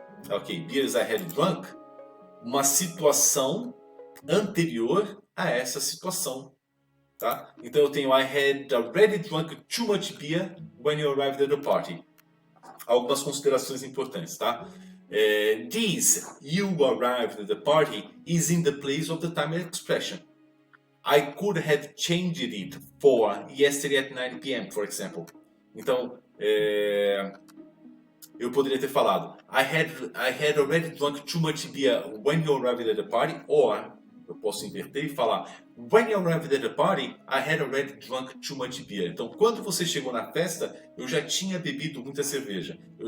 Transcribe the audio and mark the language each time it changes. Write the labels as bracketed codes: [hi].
[pt] Ok, [en] beers I had drunk. [pt] Uma situação anterior a essa situação, tá? Então eu tenho [en] I had already drunk too much beer when you arrived at the party. [pt] Algumas considerações importantes, tá? [en] This "you arrived at the party" is in the place of the time expression. I could have changed it for yesterday at 9 p.m., for example. [pt] Então, eu poderia ter falado [en] I had already drunk too much beer when you arrived at the party, or [pt] eu posso inverter e falar [en] when you arrived at the party, I had already drunk too much beer. [pt] Então, quando você chegou na festa, eu já tinha bebido muita cerveja.